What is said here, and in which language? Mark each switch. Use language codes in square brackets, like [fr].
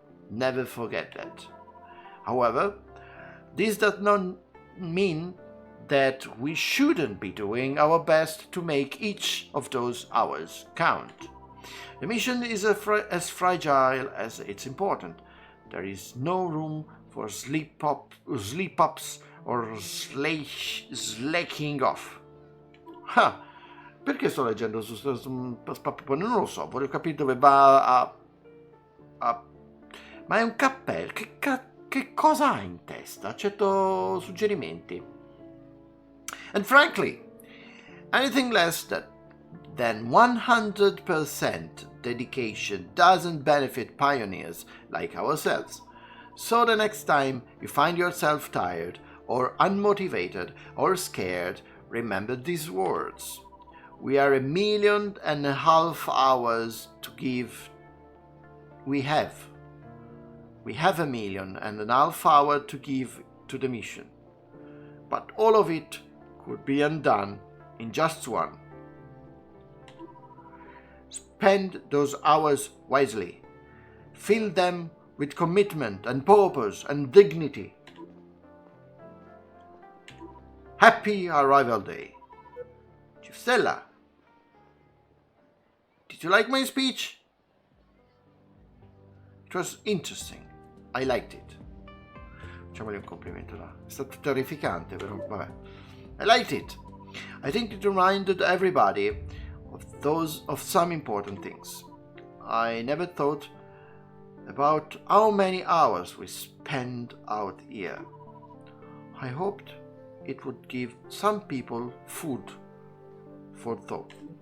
[en] Never forget that. However, this does not mean that we shouldn't be doing our best to make each of those hours count. The mission is as fragile as it's important. There is no room for sleep-ups or slacking off. [it] Perché sto leggendo non lo so, voglio capire dove va a... Ma è un cappello, che cosa ha in testa? Accetto suggerimenti. [en] And frankly, anything less than 100% dedication doesn't benefit pioneers like ourselves. So the next time you find yourself tired or unmotivated or scared, remember these words. We are 1.5 million hours to give. We have 1.5 million hours to give to the mission. But all of it could be undone in just one. Spend those hours wisely. Fill them with commitment and purpose and dignity. Happy Arrival Day. Chief Stella, did you like my speech? It was interesting. I liked it. [it] Facciamogli un complimento là. È stato terrificante, però vabbè. [en] I liked it. I think it reminded everybody of some important things. I never thought about how many hours we spend out here. I hoped it would give some people food for thought.